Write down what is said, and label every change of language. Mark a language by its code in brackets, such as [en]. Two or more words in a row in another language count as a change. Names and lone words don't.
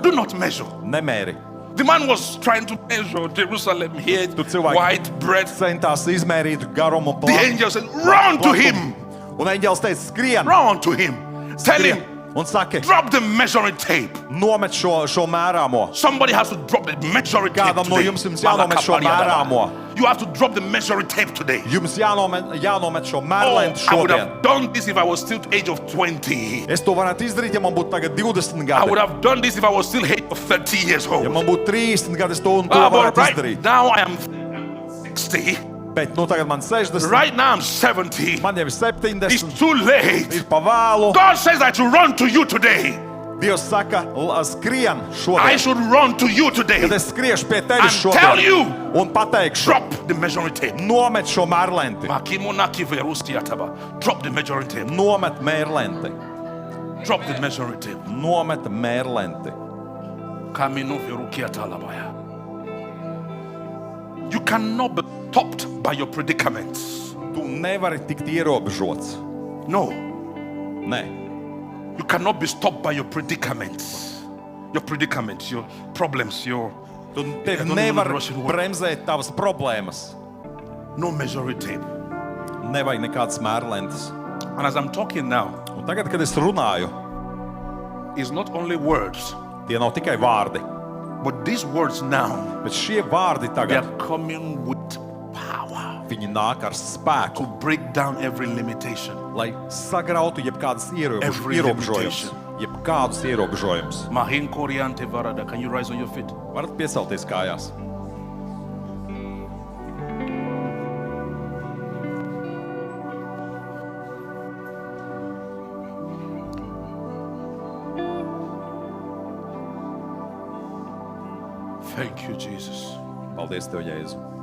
[en] Do not measure. [lv] Nemēri. [en] The man was trying to measure Jerusalem here, [lv] Tu cilvēki [en] white bread. [lv] centās izmērīt garumu [en] The angel said, run to him. [lv] Un eņģēlis teica, skrien. [en] Run to him. Tell him, [lv] un saki, [en] drop the measuring tape. [lv] nomet šo mērāmo. [en] Somebody has to drop the measuring tape [lv] Kādam no [en] today. [lv] jums jānomet šo mērāmo. [en] You have to drop the measuring tape today. [lv] Jums jānomet šo [en] Oh, [lv] mērlentu [en] I would [lv] šodien. [en] have done this if I was still age of 20. [lv] Es to varētu izdarīt, ja man būtu tagad 20 [en] I would [lv] gadi. [en] have done this if I was still age of 30 years [lv] Ja [en] old. [lv] man būtu 30 gadi, es to un to [en] But [lv] varētu [en] right [lv] izdarīt. [en] now I am 60. [lv] Bet tagad man 60, [en] Right now I'm 70. [lv] man jau ir [en] It's [lv] 70, [en] too late. [lv] ir pa vēlu. [en] God says that to run to you today. [lv] Dievs saka, skrien [en] I [lv] šodien. [en] should run to you today. [lv] Kad es skriešu pie tevis [en] And tell you, [lv] šodien un pateikšu, [en] drop the measuring tape. [lv] nomet šo mērlenti. [en] Drop the measuring tape. [lv] Nomet mērlenti. [en] Drop the measuring tape. [lv] Nomet mērlenti. [en] You cannot be stopped by your predicaments. [lv] Tu nevari tikt ierobežots. [en] No, [lv] Nē. [en] you cannot be stopped by your predicaments. Your predicaments, your problems, your [lv] Tevi [en] No, [lv] nevar [en] Russian word. [lv] bremzēt tavas problēmas. [en] no measuring tape. [lv] Nevajag nekādas mērlentes. [en] And as I'm talking now, [lv] Un tagad, kad es runāju, [en] it's not only words, [lv] tie nav tikai vārdi, [en] but these words now, [lv] bet šie vārdi [en] they [lv] tagad, [en] are coming with power [lv] viņi nāk ar [en] to [lv] spēku, [en] break down every limitation. [lv] lai sagrautu jebkādas [en] Every [lv] ierobežojumus. [en] limitation. [lv] Jebkādus ierobežojumus. [en] Mahin Koriante Varada, can you rise on your feet? [lv] Varat piecelties kājās. [en] Thank you, Jesus. [lv] Paldies Tev, Jēzu.